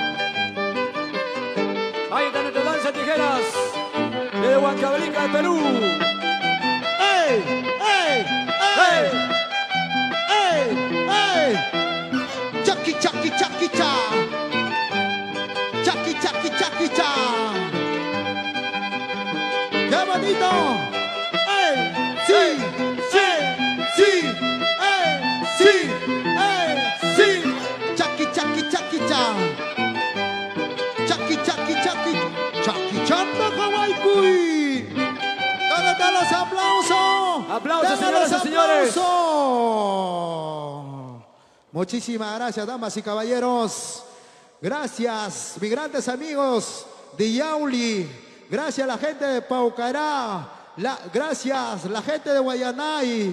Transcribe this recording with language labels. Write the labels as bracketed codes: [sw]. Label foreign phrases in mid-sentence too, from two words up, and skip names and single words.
[es] Ahí está nuestra danza de tijeras. De Huancavelica, de Perú. ¡Ey! ¡Ey! ¡Ey! ¡Ey! ¡Ey! ¡Chaki, chaki, chaki, cha! ¡Chaki, chaki, chaki, cha! ¡Qué bonito! ¡Ey! ¡Sí! ¡Sí! ¡Sí! ¡Ey! ¡Sí! ¡Ey! ¡Sí! ¡Chaki, chaki, chaki, cha! ¡Chaki, chaki, chaki! ¡Chaki, chanda, Hawaii, cuy! ¿Dónde están los aplausos? Aplausos, ¡Denme los señoras y señores. aplausos! Muchísimas gracias, damas y caballeros. Gracias, mis grandes amigos de Yauli. Gracias a la gente de Paucará. Gracias, la gente de Guayanay.